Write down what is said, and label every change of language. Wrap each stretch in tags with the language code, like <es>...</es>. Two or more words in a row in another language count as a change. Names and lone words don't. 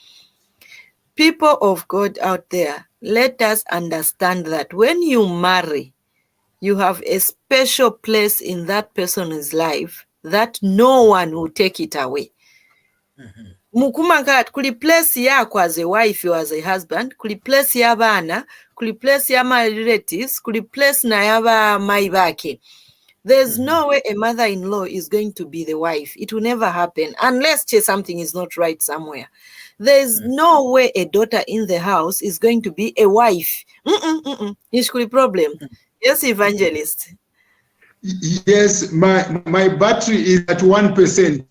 <en>People of God out there, let us understand that when you marry, you have a special place in that person's life that no one will take it away.</en> <bem>Mukumanga kuli place yako</bem> <en>as a wife or as a husband,</en> <bem>kuli place y'abaana, kuli place ya</bem> <en>my relatives,</en> <bem>kuli place na yaba maibake.</bem> <en>There's no way a mother-in-law is going to be the wife. It will never happen unless something is not right somewhere. There's no way a daughter in the house is going to be a wife. It's a problem. Yes, Evangelist. Yes, my battery is at 1%.</en>